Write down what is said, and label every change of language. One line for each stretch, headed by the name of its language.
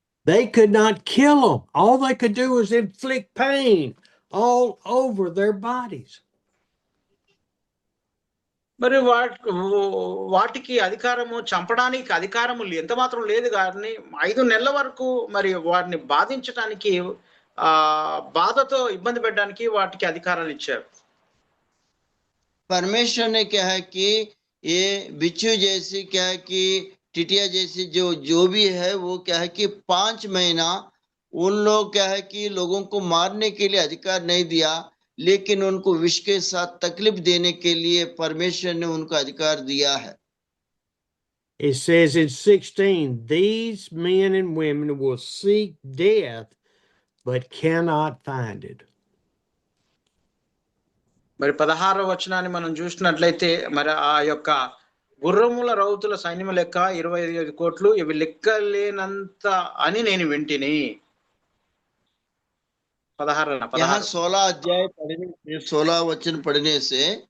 English: They could not kill them. All they could do was inflict pain all over their bodies.
Telugu: మరి వాటికి అధికారము, చంపడానికి అధికారము ఎంత మాత్రం లేదు. కానీ 5 నెలల వరకు మరి వాటిని బాధించడానికి బాధతో ఇబ్బంది పెట్టడానికి వాటికి అధికారాలు ఇచ్చారు.
Hindi: परमेश्वर ने क्या है कि ये बिच्छू जैसी क्या है कि टिटिया जैसी जो भी है वो क्या है कि 5 महीना उन लोग क्या है कि लोगों को मारने के लिए अधिकार नहीं दिया, लेकिन उनको विष के साथ तकलीफ देने के लिए परमेश्वर ने उनको अधिकार दिया है.
English: It says in 16, these men and women will seek death but cannot find it.
Telugu: మరి 16వ వచనాన్ని మనం చూసినట్లయితే మరి ఆ యొక్క గుర్రముల రౌతుల సైన్యం లెక్క 25 కోట్లు ఇవి లెక్కలేనంత అని నేను వింటిని.
Hindi: 16 अध्याय पढ़ने से 16 वचन पढ़ने से